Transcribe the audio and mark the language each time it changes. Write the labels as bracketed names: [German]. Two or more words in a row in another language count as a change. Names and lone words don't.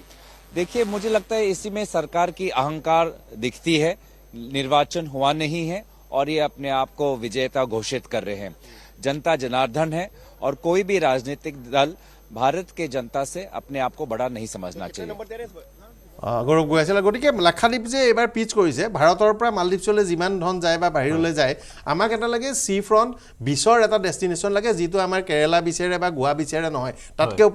[Hindi] देखिए, मुझे लगता है इसी में सरकार की अहंकार दिखती है। निर्वाचन हुआ नहीं है और ये अपने आप को विजेता घोषित कर रहे हैं। जनता जनार्दन है और कोई भी राजनीतिक दल भारत के जनता से अपने आप को बड़ा नहीं समझना चाहिए। [Assamese] गौरव गगৈ আছিল। গতিকে লাক্ষাদ্বীপ যে এইবাৰ পিচ কৰিছে, ভাৰতৰ পৰা মালদ্বীপছলৈ যিমান ধন যায় বা বাহিৰলৈ যায়, আমাক এটা লাগে [English] sea front beach [Assamese] এটা ডেষ্টিনেশ্যন লাগে, যিটো আমাৰ কেৰেলা বিচাৰে বা গোৱা বিচাৰে নহয়, তাতকৈ